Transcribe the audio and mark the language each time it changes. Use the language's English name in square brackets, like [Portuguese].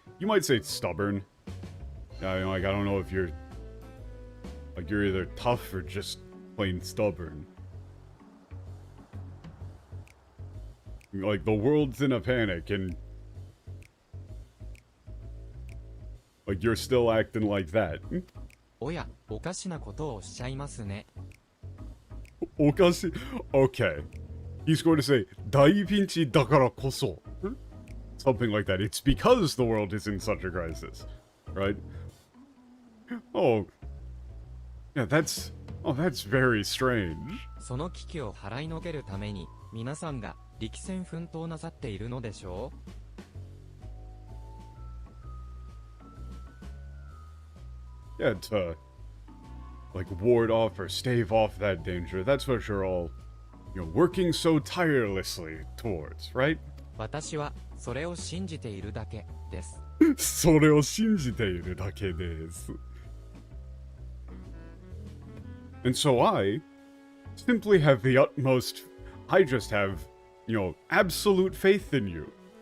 [English] You might say stubborn. Like, I don't know if you're like, you're either tough or just plain stubborn. Like, the world's in a panic and like, you're still acting like that. [Japanese] おや、おかしなことをおっしゃいますね。 [English] Okashi? Okay. He's going to say, [Japanese] 大ピンチだからこそ. [English] Something like that. It's because the world is in such a crisis. Right? Oh. Yeah, that's very strange. [Japanese] その危機を払いのけるために、皆さんが力戦奮闘なさっているのでしょう? [English] Yeah, to like ward off or stave off that danger. That's what you're all, you know, working so tirelessly towards, right? [Japanese] 私はそれを信じているだけです。それを信じているだけです。 [English] And so I simply have the utmost, I just have, you know, absolute faith in you.